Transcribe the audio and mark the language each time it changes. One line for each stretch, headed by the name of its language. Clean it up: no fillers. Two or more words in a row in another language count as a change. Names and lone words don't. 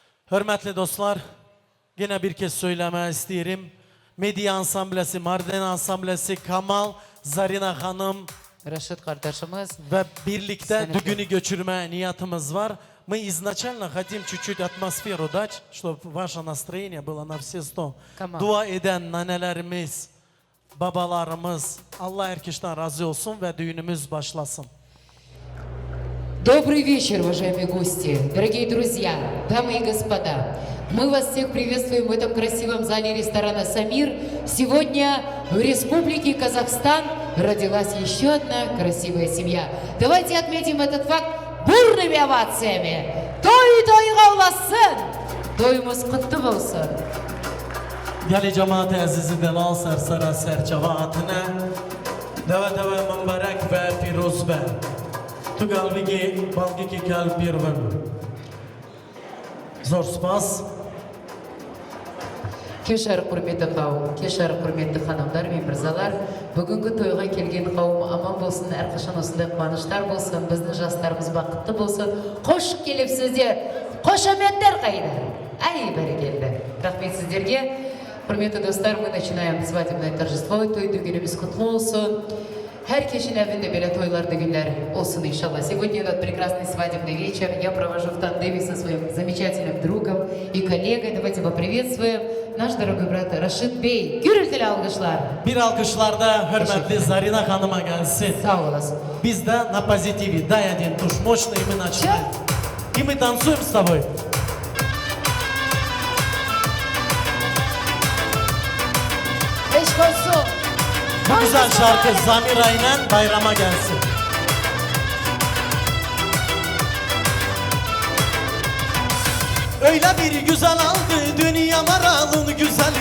Turkish: Hürmetli dostlar, yine bir kez söylemek isterim. Medya Ansamblesi, Mardin Ansamblesi, Kamal, Zarina Hanım Raşit kardeşimiz ve birlikte düğünü götürme niyetimiz var.
Russian: Мы изначально хотим чуть-чуть атмосферу дать, чтобы ваше настроение было на все 100.
Turkish: Dua eden nanelerimiz, babalarımız, Allah herkesten razı olsun ve düğünümüz başlasın.
Russian: Добрый вечер, уважаемые гости, дорогие друзья, дамы и господа. Мы вас всех приветствуем в этом красивом зале ресторана «Самир». Сегодня в Республике Казахстан родилась еще одна красивая семья. Давайте отметим этот факт бурными овациями.
Kazakh: Той тойға
Turkish: ulaşsın. Toyumuz kutlu olsun.
Kurdish: Geli cemaati azizi delal sersera serçavatine deve deve mübarek ve piruz be tu kalbigi balgiki kalb birvin zor spas.
Kazakh: Кешар құрметті қауым, кешар құрметті ханымдар мен мырзалар, бүгінгі тойға келген қауым аман болсын, әрқашан осындай қуаныштар болсын, біздің жастарымыз бақытты болсын. Қош келіпсіздер, қошаметтер қайда? Ай, бәрекелді. Рахмет сіздерге. Құрметті достар,
Russian: мы начинаем свадебное торжество,
Turkish: toy düğünümüz kutlu olsun. Herkesin evinde böyle toylar düğünler olsun inşallah.
Russian: Сегодня этот прекрасный свадебный вечер я провожу в тандеме со своим замечательным другом и коллегой. Давайте поприветствуем наш дорогой брат Рашид Бей.
Turkish: Gürültülü alkışlar. Bir alkışlarda hürmetli Zarina Hanım'a gelsin. Sağ olasın. Biz de
Russian: на позитиве. Дай один туш мощный, и мы начинаем. И мы танцуем с тобой.
Turkish: Eşk olsun. Bu güzel şarkı Zamira ile bayrama gelsin. Öyle bir güzel aldı dünya maralın güzeli.